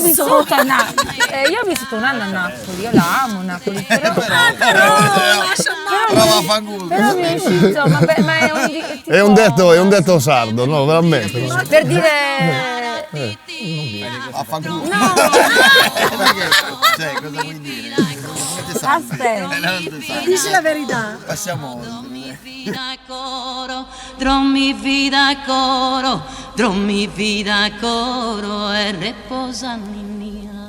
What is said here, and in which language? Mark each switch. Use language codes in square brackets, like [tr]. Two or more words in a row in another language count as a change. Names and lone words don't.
[it] vissuto a Napoli, io ho vissuto un anno a Napoli, io la amo Napoli, però mi è uscito, ma è un tipo, È un detto sardo, no, veramente. No. per dire Affanculo. no, Cioè, cosa vuoi dire? aspetta. Dici la verità. Passiamo. [sc] Drommi vida coro, drommi vida coro e reposa ninnia.